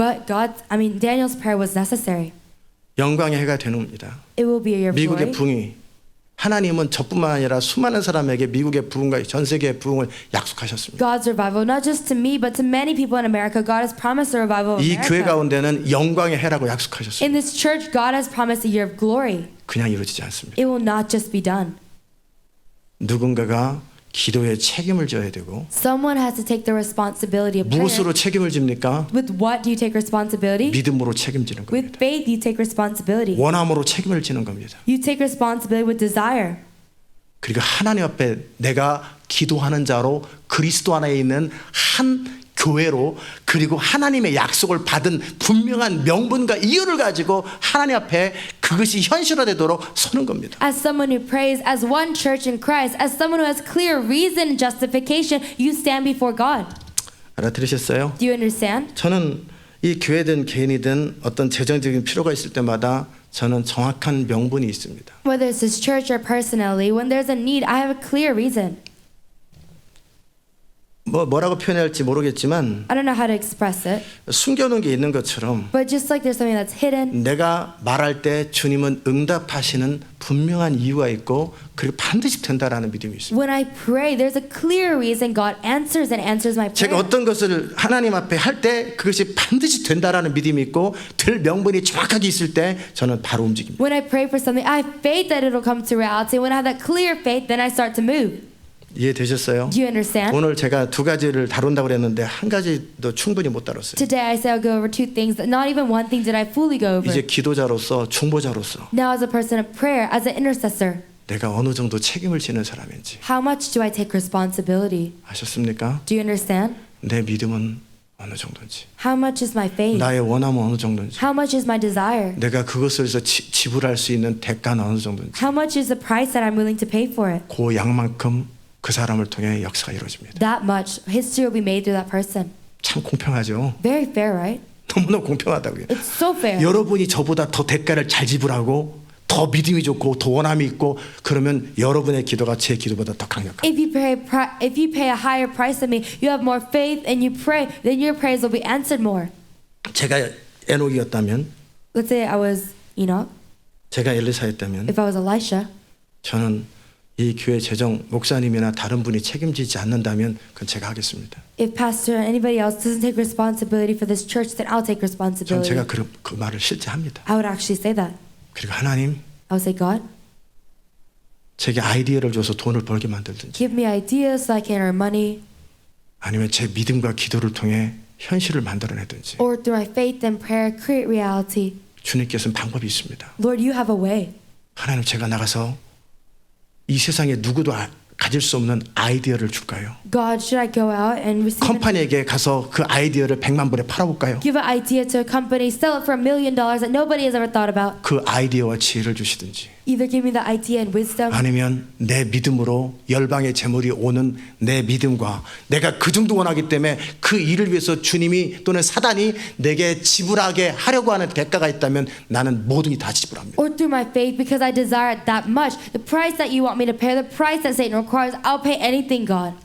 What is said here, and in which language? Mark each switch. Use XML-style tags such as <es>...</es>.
<en>But Daniel's prayer was necessary.</en> <ko>영광의 해가 되는 겁니다.</ko> <en>It will be a year of</en> <ko>미국의</ko> <en>glory.</en> <ko>부흥이 하나님은 저뿐만 아니라 수많은 사람에게 미국의 부흥과 전 세계의 부흥을 약속하셨습니다.</ko> <en>God's revival, not just to me, but to many people in America. God has promised a revival of</en> <ko>이 교회</ko> <en>America.</en> <ko>가운데는 영광의 해라고 약속하셨습니다.</ko> <en>In this church, God has promised a year of glory.</en> <ko>그냥 이루어지지 않습니다.</ko> <en>It will not just be done.</en> <ko>누군가가 기도에 책임을 져야 되고</ko> <en>Someone has to take the responsibility of prayer.</en> <ko>무엇으로 책임을 집니까?</ko> <en>With what do you take responsibility?</en> <ko>믿음으로 책임지는 겁니다.</ko> <en>With faith, you take responsibility.</en> <ko>원함으로 책임을 지는 겁니다.</ko> <en>You take responsibility with desire.</en> <ko>그리고 하나님 앞에 내가 기도하는 자로 그리스도 안에 있는 한 교회로 그리고 하나님의 약속을 받은 분명한 명분과 이유를 가지고 하나님 앞에 그것이 현실화되도록 서는 겁니다.</ko> <en>As someone who prays, as one church in Christ, as someone who has clear reason and justification, you stand before God.</en> <ko>알아들으셨어요?</ko> <en>Do you understand?</en> <ko>저는 이 교회든 개인이든 어떤 재정적인 필요가 있을 때마다 저는 정확한 명분이 있습니다.</ko> <en>Whether it's this church or personally, when there's a need, I have a clear reason.</en> <ko>뭐라고 표현해야 할지 모르겠지만</ko> <en>I don't know how to express it,</en> <ko>숨겨놓은 게 있는 것처럼</ko> <en>but just like there's something that's hidden,</en> <ko>내가 말할 때 주님은 응답하시는 분명한 이유가 있고 그리고 반드시 된다라는 믿음이 있습니다.</ko> <en>when I pray, there's a clear reason God answers and answers my</en> <ko>제가</ko> <en>prayer.</en> <ko>어떤 것을 하나님 앞에 할 때 그것이 반드시 된다라는 믿음이 있고 될 명분이 정확하게 있을 때 저는 바로 움직입니다.</ko> <en>When I pray for something, I have faith that it'll come to reality. When I have that clear faith, then I start to move.</en> <ko>이해되셨어요?</ko> <en>Do you understand?</en> <ko>오늘 제가 두 가지를 다룬다고 그랬는데 한 가지도 충분히 못 다뤘어요.</ko> <en>Today I say I'll go over two things. Not even one thing did I fully go over.</en> <ko>이제 기도자로서 중보자로서</ko> <en>Now as a person of prayer, as an intercessor,</en> <ko>내가 어느 정도 책임을 지는 사람인지</ko> <en>how much do I take responsibility?</en> <ko>아셨습니까?</ko> <en>Do you understand?</en> <ko>내 믿음은 어느 정도인지</ko> <en>How much is my faith?</en> <ko>나의 원함은 어느 정도인지</ko> <en>How much is my desire?</en> <ko>내가 그것을 위해서 지불할 수 있는 대가는 어느 정도인지</ko> <en>How much is the price that I'm willing to pay for it?</en> <ko>그 양만큼 그 사람을 통해 역사가 이루어집니다.</ko> <en>That much history will be made through that person.</en> <ko>참 공평하죠?</ko> <en>Very fair, right?</en> <ko>너무나 공평하다고요.</ko> <en>It's so fair.</en> <ko>여러분이 저보다 더 대가를 잘 지불하고 더 믿음이 좋고 더 원함이 있고 그러면 여러분의 기도가 제 기도보다 더 강력합니다.</ko> <en>If you pay a higher price than me, you have more faith and you pray, then your prayers will be answered more.</en> <ko>제가 에녹이었다면,</ko> <en>Let's say I was Enoch.</en> <ko>제가 엘리사였다면</ko> <en>If I was Elisha,</en> <ko>저는 이 교회 재정 목사님이나 다른 분이 책임지지 않는다면 그건 제가 하겠습니다.</ko> <en>if pastor or anybody else doesn't take responsibility for this church, then I'll take</en> <ko>전</ko> <en>responsibility.</en> <ko>제가 그 말을 실제 합니다.</ko> <en>I would actually say that.</en> <ko>그리고 하나님</ko> <en>I would say, God,</en> <ko>제게 아이디어를 줘서 돈을 벌게 만들든지</ko> <en>give me ideas so I can earn money,</en> <ko>아니면 제 믿음과 기도를 통해 현실을 만들어내든지</ko> <en>or through my faith and prayer, create reality.</en> <ko>주님께서는 방법이 있습니다.</ko> <en>Lord, you have a way.</en> <ko>하나님 제가 나가서 이 세상에 누구도 가질 수 없는 아이디어를 줄까요?</ko> <en>God, should I go out and receive</en> <ko>컴퍼니에게 가서 그 아이디어를 100만 불에 팔아볼까요?</ko> <en>give an idea to a company, sell it for $1 million that nobody has ever thought about?</en> <ko>그 아이디어와 지혜를 주시든지</ko> <en>Either give me the idea and wisdom,</en> <ko>아니면 내 믿음으로 열방의 재물이 오는 내 믿음과 내가 그 정도 원하기 때문에 그 일을 위해서 주님이 또는 사단이 내게 지불하게 하려고 하는 대가가 있다면 나는 모든 다 지불합니다.</ko> <en>or through my faith because I desire it that much. The price that you want me to pay, the price that Satan requires, I'll pay anything, God.</en>